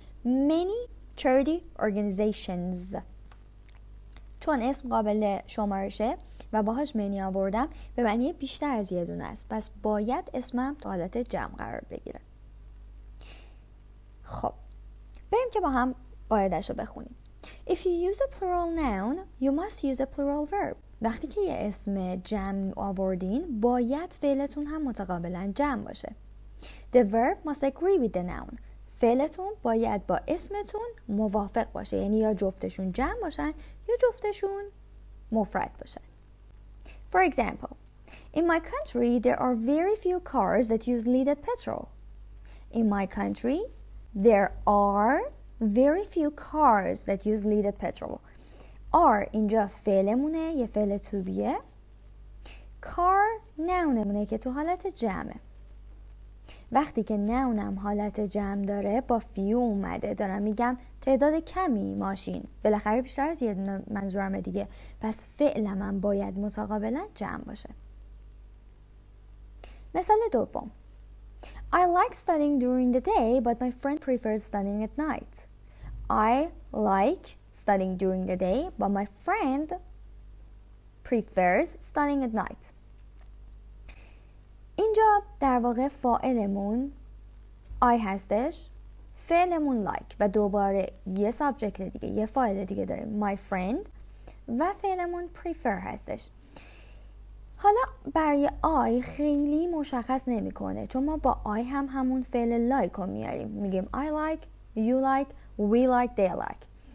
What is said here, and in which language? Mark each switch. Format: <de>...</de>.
<fa>many charity organizations چون اسم قابل شمارشه و باهاش منی آوردم به معنی بیشتر از یه دونه است، پس باید اسمم تو حالت جمع قرار بگیره. خب بریم که با هم قاعده‌شو بخونیم.</fa> <en>If you use a plural noun, you must use a plural verb.</en> <fa>وقتی که یه اسم جمع آوردین باید فعلتون هم متقابلا جمع باشه.</fa> <en>The verb must agree with the noun.</en> <fa>فعلتون باید با اسمتون موافق باشه، یعنی یا جفتشون جمع باشن یا جفتشون مفرد باشن.</fa> <en>For example, in my country there are very few cars that use leaded petrol. In my country there are very few cars that use leaded petrol.</en> <fa>are اینجا فعلمونه، یه فعل to beه. car nounمونه که تو حالت جمعه. وقتی که نونم حالت جمع داره با فیو اومده، دارم میگم تعداد کمی ماشین، بالاخره بیشتر از یه دونه منظورمه دیگه، پس فعلم هم باید متقابلا جمع باشه. مثال دوم.</fa> <en>I like studying during the day but my friend prefers studying at night. I like studying during the day but my friend prefers studying at night.</en> <fa>اینجا در واقع فاعلمون I هستش، فعلمون like و دوباره یه سابجکت دیگه، یه فاعل دیگه داریم my friend و فعلمون prefer هستش. حالا برای I خیلی مشخص نمیکنه چون ما با I هم همون فعل like رو میاریم، میگیم</fa> <en>I like، you like، we like، they like.</en>